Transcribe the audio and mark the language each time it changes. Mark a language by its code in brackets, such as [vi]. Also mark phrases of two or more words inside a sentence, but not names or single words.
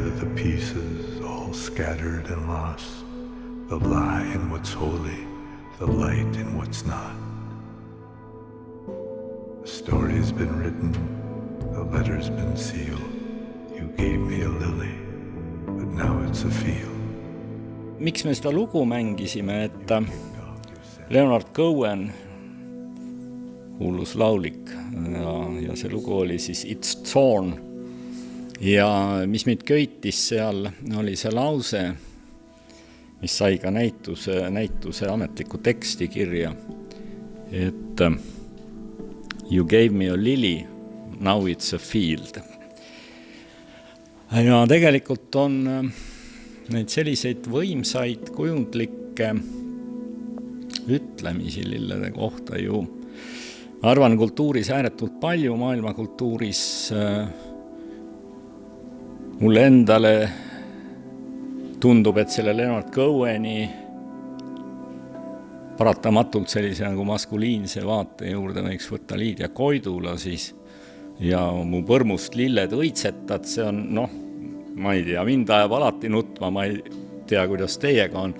[en] pieces, all scattered and lost, the lie in what's holy, the light in what's not. The story's been written, the letter's been sealed. You gave me a lily, but now it's a field. [et] Miks me seda lugu mängisime, et Leonard Cohen, kuulus laulik, ja see lugu oli siis It's Torn. Ja mis meid köitis seal, oli see lause, mis sai ka näituse ametliku teksti kirja, et [en] You gave me a lily, now it's a field. [et] Ja tegelikult on neid selliseid võimsaid kujundlikke ütlemisi lillede kohta ju. Ma arvan kultuuris ääretult palju, maailmakultuuris mulle endale tundub, et selle Leonard Coheni paratamatult sellise nagu maskuliinse vaate juurde võiks võtta Liidia Koidula siis ja mu põrmust lilled õitsetad, see on, ma ei tea, mind ajab alati nutma, ma ei tea, kuidas teiega on.